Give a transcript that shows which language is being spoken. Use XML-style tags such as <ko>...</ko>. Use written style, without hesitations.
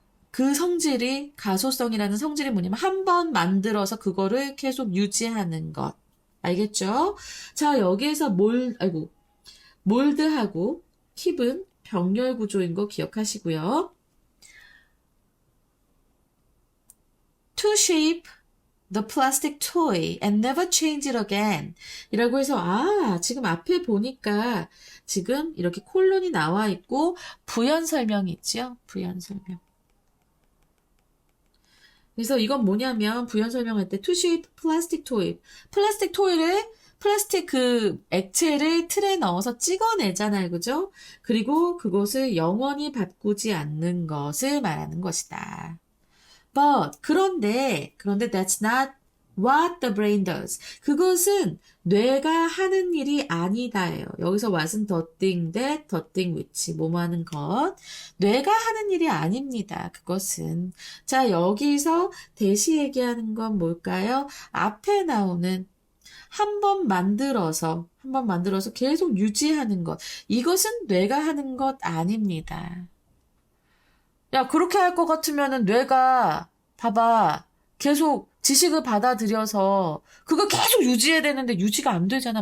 <ko>그 성질이 가소성이라는 성질이 뭐냐면 한 번 만들어서 그거를 계속 유지하는 것. 알겠죠? 자, 여기에서 몰드하고 킵은 병렬 구조인 거 기억하시고요.</ko> <en>To shape the plastic toy and never change it again.</en> <ko>이라고 해서 지금 앞에 보니까 지금 이렇게 콜론이 나와 있고 부연 설명이 있죠? 부연 설명. 그래서 이건 뭐냐면 부연 설명할 때</ko> <en>to shape plastic toy.</en> <ko>플라스틱 그 액체를 틀에 넣어서 찍어내잖아요. 그죠? 그리고 그것을 영원히 바꾸지 않는 것을 말하는 것이다.</ko> <en>But</en> <ko>그런데</ko> <en>that's not what the brain does.</en> <ko>그것은 뇌가 하는 일이 아니다예요. 여기서 what은</ko> <en>the thing that, the thing which</en> <ko>뭐뭐 하는 것. 뇌가 하는 일이 아닙니다. 그것은. 자, 여기서 대시 얘기하는 건 뭘까요? 앞에 나오는 한 번 만들어서 계속 유지하는 것. 이것은 뇌가 하는 것 아닙니다. 야, 그렇게 할 것 같으면은 뇌가, 봐봐, 계속 지식을 받아들여서 그거 계속 유지해야 되는데 유지가 안 되잖아.</ko>